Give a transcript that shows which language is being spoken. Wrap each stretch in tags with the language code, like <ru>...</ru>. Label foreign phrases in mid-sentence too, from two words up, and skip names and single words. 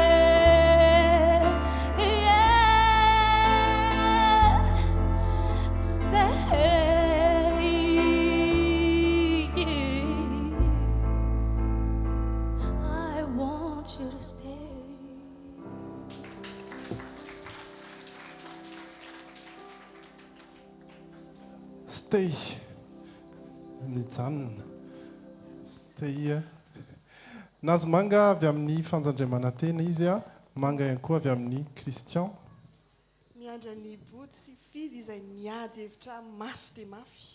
<en>Yeah, stay. I want you to stay. Stay.</en> <mg>Nijanona stay nazo manga avy amin'ny fanjandriamanantena izy manga ihany koa avy amin'ny Christian miandra ny boty sy fidy izay miady hevitra mafy dia mafy.</mg>